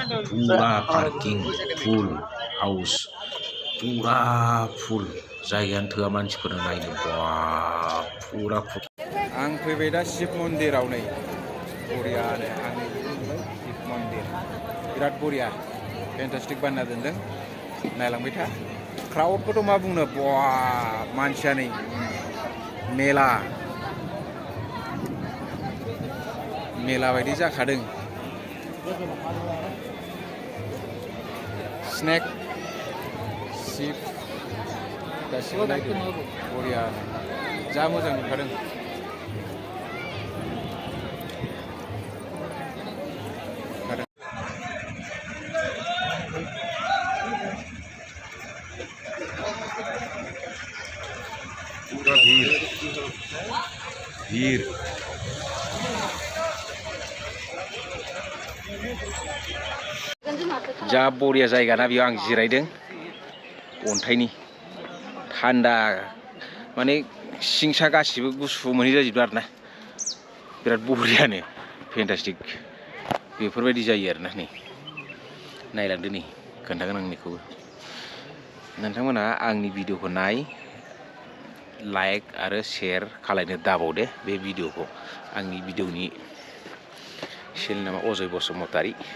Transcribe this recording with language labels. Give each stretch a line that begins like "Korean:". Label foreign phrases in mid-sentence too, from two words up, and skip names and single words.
Bodo: पूरा पार्किं
English: full house
Bodo: पूरा full जायगायानो थोआ मानसिफोरनो नायनो बाब पूरा आं फैबाय दा शिव मन्दिराव नै बरियानो आंनि शिव मन्दिर बिराद बरिया फेन्टास्टिक बानायना दोनदों नायलांबाय था क्राउडखौथ' मा बुंनो बा मानसिया नै मेला बायदि जाखादों स्नेक शिव गासिबो नायदों बरिया जा मोजां नुखादों
Hindi: पूरा भीड़
Bodo: जा बरिया जायगा ना बेयाव आं जिरायदों अन्थाइनि थान्दा माने सिंसा गासिबो गुसु मोनहैजाजोबदों आरोना बिराद बरियानो फेन्टास्टिक बेफोरबायदि जायो आरोना नै नायलांदो नै खोन्थागोन आं बेखौबो नोंथांमोना आंनि भिडिअखौ नाय लाइक आरो शेयार खालायनो दाबावदे बे भिडिअखौ आंनि भिडिअनि चेनेल नामा अजय बसुमतारी